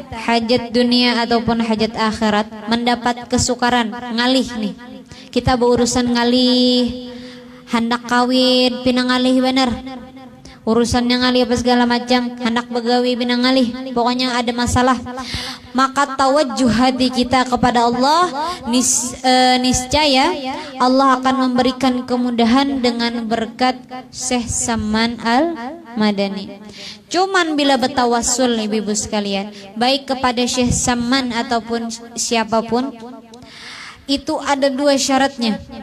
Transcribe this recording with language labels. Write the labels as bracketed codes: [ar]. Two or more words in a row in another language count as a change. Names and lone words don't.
[id] hajat dunia ataupun hajat akhirat, mendapat kesukaran, ngalih nih, kita berurusan ngalih, hendak kawin, pinangalih bener, urusannya ngalih apa segala macam, [bjn] hendak begawi pinangalih, [id] pokoknya ada masalah, maka tawajjuh hati kita kepada Allah, niscaya Allah akan memberikan kemudahan dengan berkat Syekh Saman Al-Madani. Cuman bila bertawassul ibu-ibu sekalian, baik kepada Syekh Saman ataupun siapapun, itu ada dua syaratnya.